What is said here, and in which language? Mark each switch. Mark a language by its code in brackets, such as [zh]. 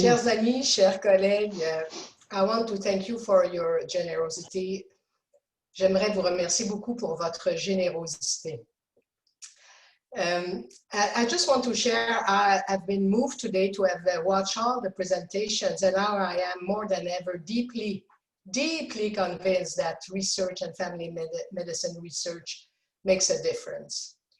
[fr] Chers amis, chers collègues, [en] I want to thank you for your generosity. [fr] J'aimerais vous remercier beaucoup pour votre générosité. [en] I just want to share, I've been moved today to have watched all the presentations, and now I am more than ever deeply convinced that research and family medicine research makes a difference.